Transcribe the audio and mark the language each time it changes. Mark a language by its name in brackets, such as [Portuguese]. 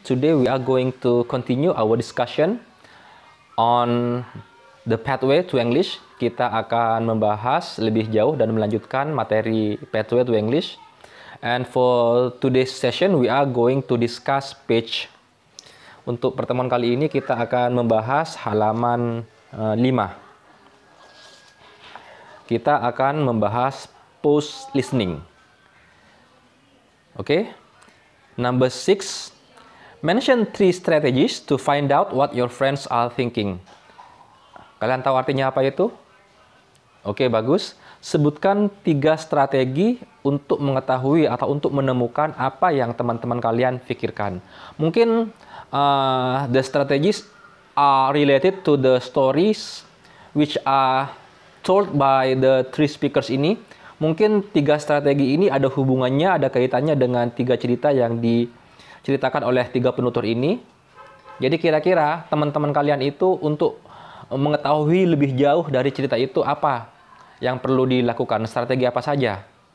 [English] Today we are going to continue our discussion on the pathway to English. [Indonesian] Kita akan membahas lebih jauh dan melanjutkan materi pathway to English. [English] And for today's session we are going to discuss page. [Indonesian] Untuk pertemuan kali ini kita akan membahas halaman 5. Kita akan membahas post listening. Okay. Number 6. [English] Mention 3 strategies to find out what your friends are thinking. [Indonesian] Kalian tahu artinya apa itu? Oke, bagus. Sebutkan 3 strategi untuk mengetahui atau untuk menemukan apa yang teman-teman kalian pikirkan. Mungkin [English] the strategies are related to the stories which are told by the 3 speakers ini. [Indonesian] Mungkin 3 strategi ini ada hubungannya, ada kaitannya dengan 3 cerita yang diceritakan oleh 3 penutur ini. Jadi kira-kira teman-teman kalian itu untuk mengetahui lebih jauh dari cerita itu apa yang perlu dilakukan, strategi apa saja?